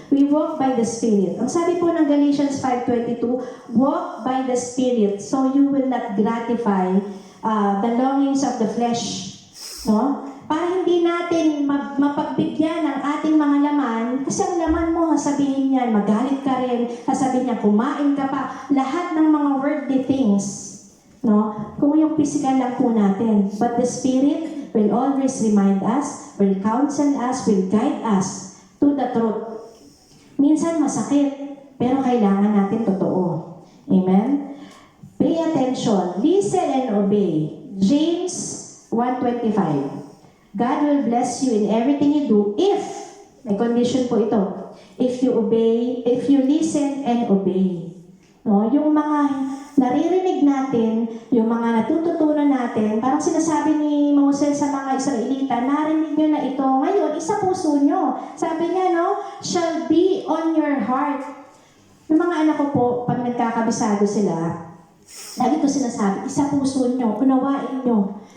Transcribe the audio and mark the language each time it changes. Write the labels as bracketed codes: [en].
[en] We walk by the Spirit. [tl] Ang sabi po ng [en] Galatians 5:22, walk by the Spirit so you will not gratify the longings of the flesh. No? [tl] Para hindi natin mapagbigyan ang ating mga laman, kasi ang laman mo, sasabihin niyan, magalit ka rin, sasabihin niya, kumain ka pa, lahat ng mga [en] worldly things, [tl] no? Kung yung physical lang po natin. [en] But the Spirit will always remind us, will counsel us, will guide us to the truth. [tl] Minsan masakit, pero kailangan natin totoo. Amen? [en] Pay attention, listen and obey. James 1:25. God will bless you in everything you do if, [tl] may condition po ito, [en] if you listen and obey. No? [tl] Yung mga naririnig natin, yung mga natututunan natin, parang sinasabi ni Moses sa mga Israelita, narinig nyo na ito, ngayon, isa puso nyo. Sabi niya, no, [en] shall be on your heart. [tl] Yung mga anak ko po, pag nagkakabisado sila, lagi ko sinasabi, isa puso nyo, unawain nyo.